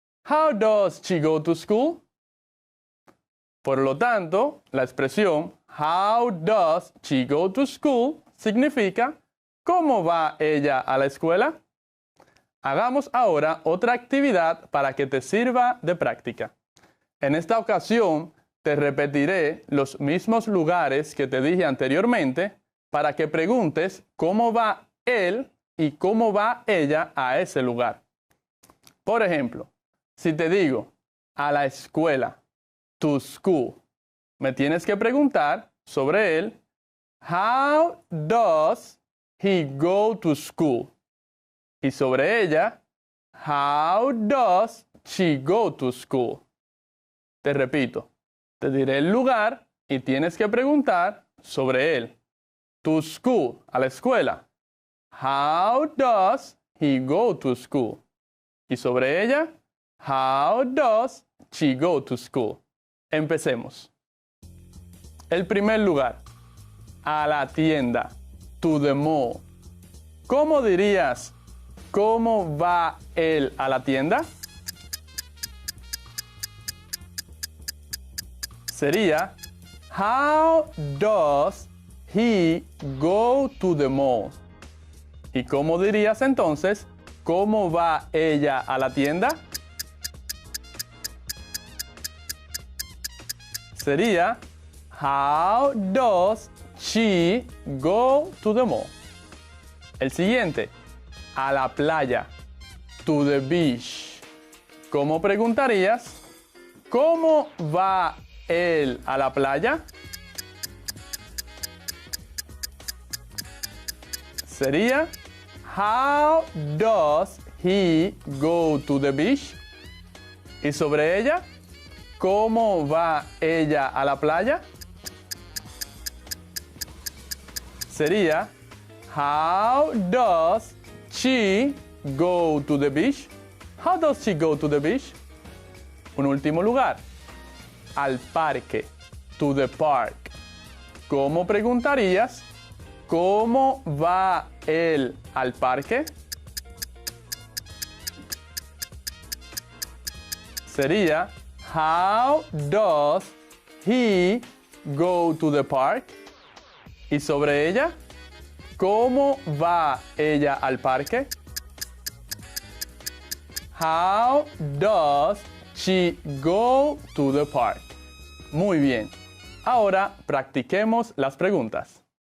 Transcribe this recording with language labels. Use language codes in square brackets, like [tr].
[en] How does she go to school? [es] Por lo tanto, la expresión [en] how does she go to school [es] significa ¿cómo va ella a la escuela? Hagamos ahora otra actividad para que te sirva de práctica. En esta ocasión, te repetiré los mismos lugares que te dije anteriormente para que preguntes cómo va él y cómo va ella a ese lugar. Por ejemplo, si te digo a la escuela, [en] to school, [es] me tienes que preguntar sobre él, [en] how does he go to school? [es] Y sobre ella, [en] how does she go to school? [es] Te repito, te diré el lugar y tienes que preguntar sobre él. [en] To school, [es] a la escuela. [en] How does he go to school? [es] Y sobre ella, [en] how does she go to school? [es] Empecemos. El primer lugar, a la tienda, [en] to the mall. [es] ¿Cómo dirías, cómo va él a la tienda? Sería, [en] how does he go to the mall? [es] ¿Y cómo dirías entonces, cómo va ella a la tienda? Sería, [en] how does she go to the mall? [es] El siguiente, a la playa, [en] to the beach. [es] ¿Cómo preguntarías, cómo va él a la playa? Sería, [en] how does he go to the beach? [es] Y sobre ella, ¿cómo va ella a la playa? Sería, [en] how does she go to the beach? How does she go to the beach? [es] Un último lugar, al parque, [en] to the park. [es] ¿Cómo preguntarías, cómo va él al parque? Sería, [en] how does he go to the park? [es] Y sobre ella, ¿cómo va ella al parque? [en] How does she go to the park? [es] Muy bien. Ahora practiquemos las preguntas.